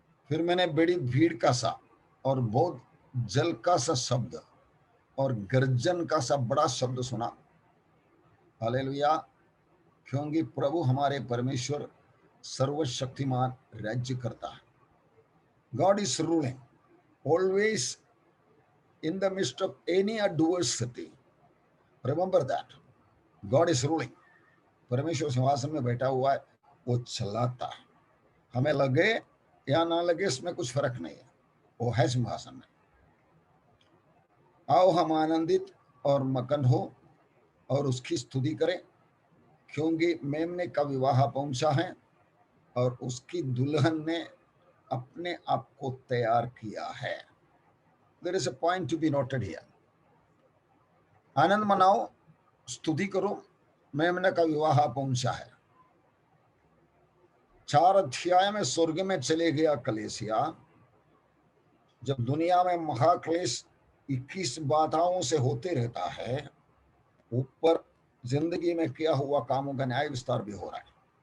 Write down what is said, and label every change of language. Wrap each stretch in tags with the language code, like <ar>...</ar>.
<hi>फिर मैंने बड़ी भीड़ का सा और बहुत जल का सा शब्द और गर्जन का सा बड़ा शब्द सुना, हालेलुया, क्योंकि प्रभु हमारे परमेश्वर सर्वशक्तिमान राज्य करता है।</hi> <en>God is ruling always in the midst of any adversity. Remember that. God is ruling.</en> <hi>परमेश्वर सिंहासन में बैठा हुआ है, वो चलाता है। हमें लगे या ना लगे इसमें कुछ फर्क नहीं है, वो है सिंहासन में। आओ हम आनंदित और मगन हो और उसकी स्तुति करें, क्योंकि मेमने का विवाह पहुंचा है और उसकी दुल्हन ने अपने आप को तैयार किया है।</hi> <en>There is a point to be noted here.</en> <hi>आनंद मनाओ, स्तुति करो, मेमने का विवाह पहुंचा है। 4 अध्याय में स्वर्ग में चले गया कलेसिया। जब दुनिया में महाक्लेश 21 बाधाओं से होते रहता है, ऊपर जिंदगी में किया हुआ कामों का न्याय विस्तार भी हो रहा है।</hi>